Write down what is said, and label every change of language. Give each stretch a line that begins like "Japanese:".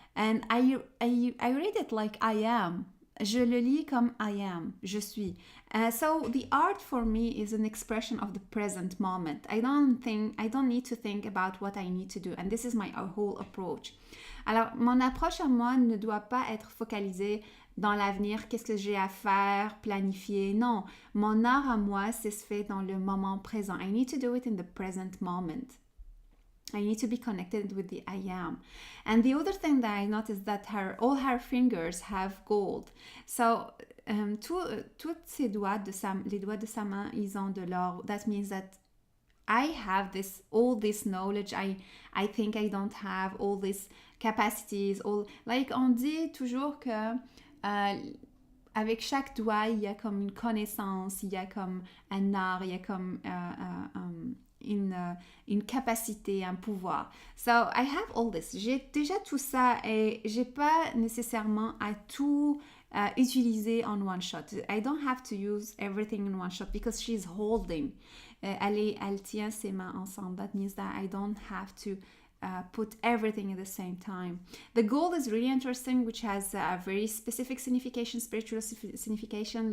English: And I read it like I am.
French: Je le lis comme
English: I am,
French: je suis.
English: So the art for me is an expression of the present moment. I don't need to think about what I need to do. And this is my whole approach.
French: Alors, mon approche à moi ne doit pas être focalisée dans l'avenir, qu'est-ce que j'ai à faire, planifier. Non, mon art à moi, c'est se fait dans le moment présent.
English: I need to do it in the present moment. I need to be connected with the I am. And the other thing that I noticed that all her fingers have gold.
French: So, toutes ses doigts les doigts de sa main, ils ont de l'or.
English: That means that I have all this knowledge. I think I don't have all these capacities.
French: Like on dit toujours que avec chaque doigt, il y a comme une connaissance, il y a comme un art, il y a comme une capacité, un pouvoir.
English: So, I have all this.
French: J'ai déjà tout ça et j'ai pas nécessairement à tout utiliser en
English: one shot. I don't have to use everything in one shot because she's holding.
French: Elle tient ses mains ensemble.
English: That means that I don't have to put everything at the same time. The gold is really interesting, which has a very specific signification, spiritual signification.